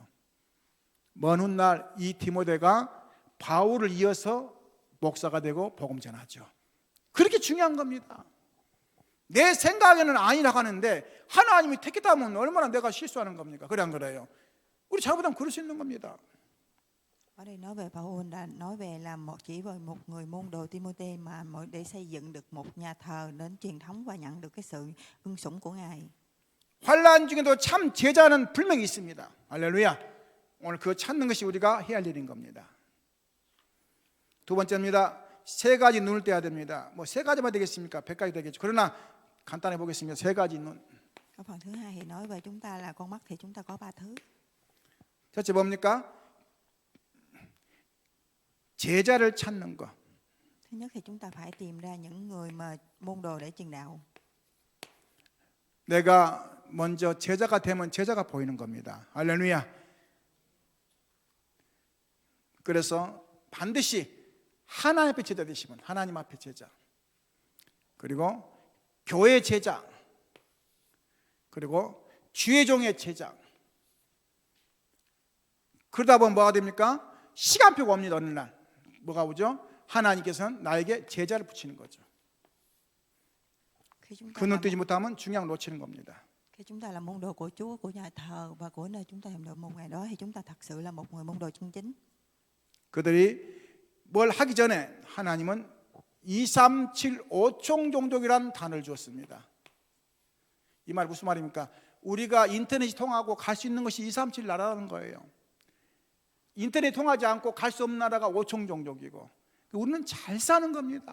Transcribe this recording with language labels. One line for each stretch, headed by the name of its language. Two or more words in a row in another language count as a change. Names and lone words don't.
Korean: 먼 훗날 이 디모데가 바울을 이어서 목사가 되고 복음 전하죠. 그렇게 중요한 겁니다. 내 생각에는 아니라고 하는데 하나님이 택했다면 얼마나 내가 실수하는 겁니까? 그래 안 그래요? 우리 잘못하면 그럴 수 있는 겁니다.
Vietnamese: Ở đây nói về Phao-ul là nói về là chỉ về một người môn đồ Ti-mô-thê mà để xây dựng được một nhà thờ đến truyền thống và nhận được cái sự ưng sủng của Ngài.
Korean: 환난 중에도 참 제자는 분명히 있습니다. 할렐루야. 오늘 그거 찾는 것이 우리가 해야 할 일인 겁니다. 두 번째입니다. 세 가지 눈을 떼야 됩니다. 세 가지만 되겠습니까? 100가지 되겠죠. 그러나 간단히 보겠습니다. 세 가지 눈.
Vietnamese: Ở phần thứ hai thì nói về chúng ta là con mắt thì chúng ta có ba thứ.
Korean: 첫째 뭡니까? 제자를 찾는 것.
Vietnamese: Thứ nhất thì chúng ta phải tìm ra những người mà môn đồ để truyền đạo.
Korean: 내가 먼저 제자가 되면 제자가 보이는 겁니다. 할렐루야. 그래서 반드시 하나님 앞에 제자 되시면 하나님 앞에 제자, 그리고 교회 제자, 그리고 주의 종의 제자. 그러다 보면 뭐가 됩니까? 시간표가 옵니다. 어느 날 뭐가 오죠? 하나님께서는 나에게 제자를 붙이는 거죠. 그 눈 뜨지 못하면 중요한 걸 놓치는 겁니다.
Vietnamese: Khi chúng ta là môn đồ của Chúa, của nhà thờ và của nơi chúng ta làm được một ngày đó thì chúng ta thật sự là một người môn đồ chân chính.
Korean: 그들이 뭘 하기 전에 하나님은 2, 3, 7, 5총 종족이라는 단어를 주었습니다. 이 말 무슨 말입니까? 우리가 인터넷이 통하고 갈 수 있는 것이 2, 3, 7 나라라는 거예요. 인터넷 통하지 않고 갈 수 없는 나라가 5총 종족이고, 우리는 잘 사는 겁니다.